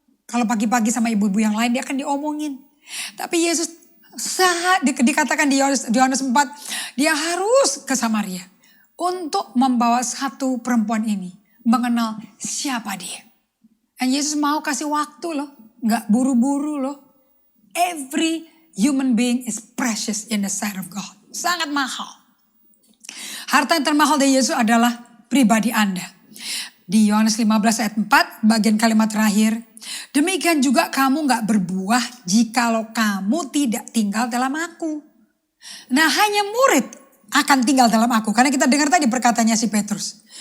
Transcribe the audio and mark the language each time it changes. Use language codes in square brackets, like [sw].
[id] Kalau pagi-pagi sama ibu-ibu yang lain dia akan diomongin. Tapi Yesus saat dikatakan di Yohanes 4. Dia harus ke Samaria. Untuk membawa satu perempuan ini mengenal siapa dia. Dan Yesus mau kasih waktu loh. Gak buru-buru loh. [en] Every human being is precious in the sight of God. [id] Sangat mahal. Harta yang termahal dari Yesus adalah pribadi Anda. Di Yohanes 15 ayat 4 bagian kalimat terakhir. Demikian juga kamu gak berbuah jikalau kamu tidak tinggal dalam aku. Nah, hanya murid akan tinggal dalam aku. Karena kita dengar tadi perkataannya si Petrus.